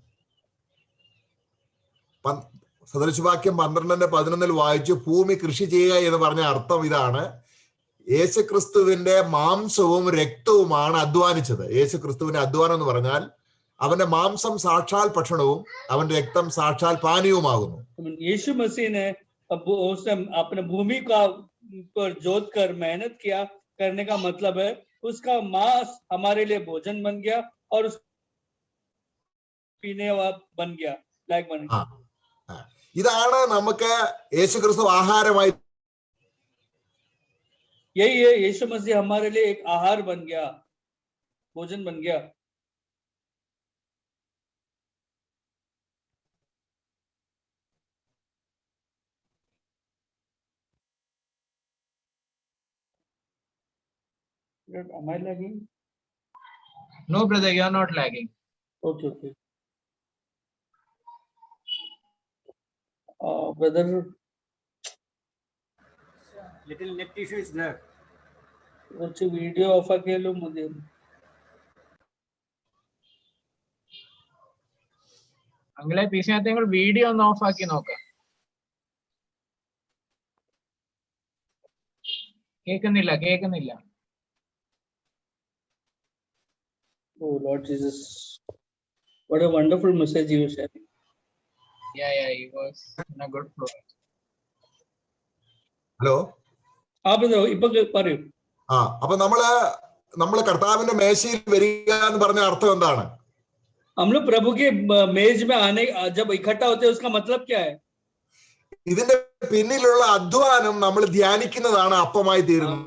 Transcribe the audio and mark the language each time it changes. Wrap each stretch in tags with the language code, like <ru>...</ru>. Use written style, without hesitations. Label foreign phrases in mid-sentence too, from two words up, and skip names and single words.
<ml>സദൃശവാക്യം 12:11 വായിച്ചു. ഭൂമി കൃഷി ചെയ്യുക എന്ന് പറഞ്ഞ അർത്ഥം ഇതാണ്: യേശുക്രിസ്തുവിന്റെ മാംസവും രക്തവുമാണ് അധ്വാനിച്ചത്. യേശുക്രിസ്തുവിന്റെ അധ്വാനം എന്ന് പറഞ്ഞാൽ അവന്റെ മാംസം സാക്ഷാൽ ഭക്ഷണവും അവന്റെ രക്തം സാക്ഷാൽ പാനീയവുമാകുന്നു.</ml> <hi>यीशु मसीह ने अपने भूमि का पर जोत कर मेहनत किया, करने का मतलब है उसका मांस हमारे लिए भोजन बन गया और उस पीने बन गया, लायक बन गया.</hi> <ml>ഇതാണ് നമുക്ക് യേശുക്രിസ്തു ആഹാരമായി.</ml> <hi>यही है, यीशु मसीह हमारे लिए एक आहार बन गया, भोजन बन गया.</hi> <en>Am I lagging? No, brother, you are not lagging. Okay. Brother, little net issue is there.</en> <ml>കുറച്ച്</ml> <en>video off</en> <ml>ആക്കിയാലും മതി. അങ്ങളെ പീസിനകത്ത് വീഡിയോ ഒന്ന് ഓഫ് ആക്കി നോക്കാം. കേൾക്കുന്നില്ല.</ml> <en>Oh Lord Jesus, what a wonderful message you shared. Yeah, he was in a good flow.</en> <ml>ഹലോ, brother ഇപ്പൊ പറയൂ. അപ്പൊ നമ്മള് നമ്മൾ കർത്താവിന്റെ മേശയിൽ വരിക എന്ന് പറഞ്ഞ അർത്ഥം എന്താണ്?</ml> <hi>हम लोग प्रभु के मेज में आने जब इकट्ठा होते हैं उसका मतलब क्या है?</hi> <ml>ഇതിന്റെ പിന്നിലുള്ള അധ്വാനം നമ്മൾ ധ്യാനിക്കുന്നതാണ് അപ്പമായി തീരുന്നത്.</ml>